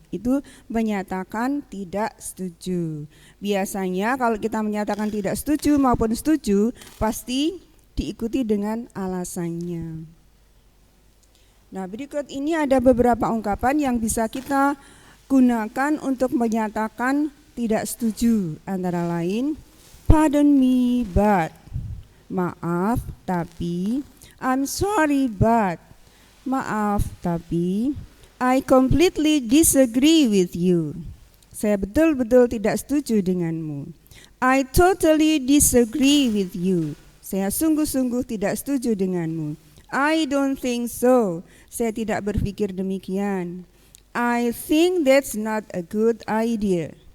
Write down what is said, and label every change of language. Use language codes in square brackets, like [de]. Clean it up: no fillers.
[id] Itu menyatakan tidak setuju. Biasanya kalau kita menyatakan tidak setuju maupun setuju, pasti diikuti dengan alasannya. Nah, berikut ini ada beberapa ungkapan yang bisa kita gunakan untuk menyatakan tidak setuju. Antara lain, [en] pardon me but, [id] maaf tapi, [en] I'm sorry but, maaf tapi, I completely disagree with you. [id] Saya betul-betul tidak setuju denganmu. [en] I totally disagree with you. [id] Saya sungguh-sungguh tidak setuju denganmu. [en] I don't think so. [id] Saya tidak berpikir demikian. [en] I think that's not a good idea.